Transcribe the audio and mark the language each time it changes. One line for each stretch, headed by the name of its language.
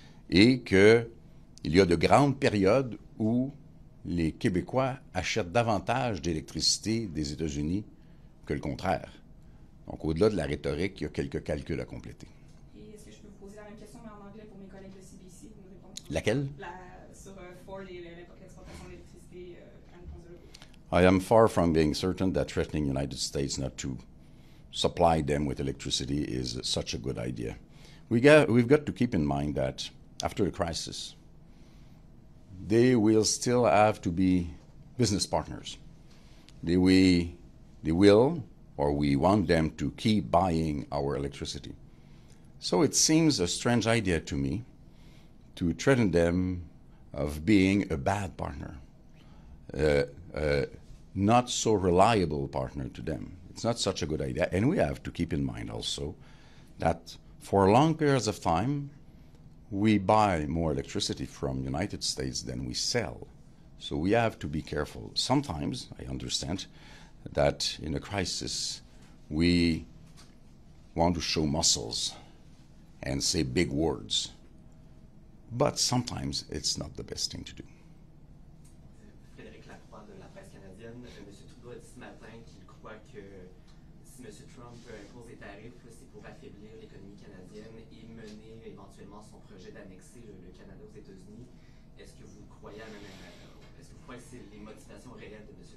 French: Et qu'il y a de grandes périodes où les Québécois achètent davantage d'électricité des États-Unis que le contraire. Donc, au-delà de la rhétorique, il y a quelques calculs à compléter. Et est-ce que je peux vous poser la même question, mais en anglais pour mes collègues de CBC? Vous me répondez? Laquelle? Sur Ford et l'exportation d'électricité à réponse de Legault.
English: I am far from being certain that threatening the United States not to supply them with electricity is such a good idea. We've got to keep in mind that after a crisis, they will still have to be business partners. They will, or we want them to keep buying our electricity. So it seems a strange idea to me to threaten them of being a bad partner, not so reliable partner to them. It's not such a good idea. And we have to keep in mind also that for long periods of time, we buy more electricity from the United States than we sell. So we have to be careful. Sometimes, I understand, that in a crisis, we want to show muscles and say big words. but sometimes it's not the best thing to do.
French: Frédéric Lacroix de la presse canadienne. M. Trudeau a dit ce matin qu'il croit que si M. Trump impose des tarifs, c'est pour affaiblir l'économie canadienne et mener éventuellement son projet d'annexer le Canada aux États-Unis. Est-ce que vous croyez est-ce que vous croyez que c'est les motivations réelles de M.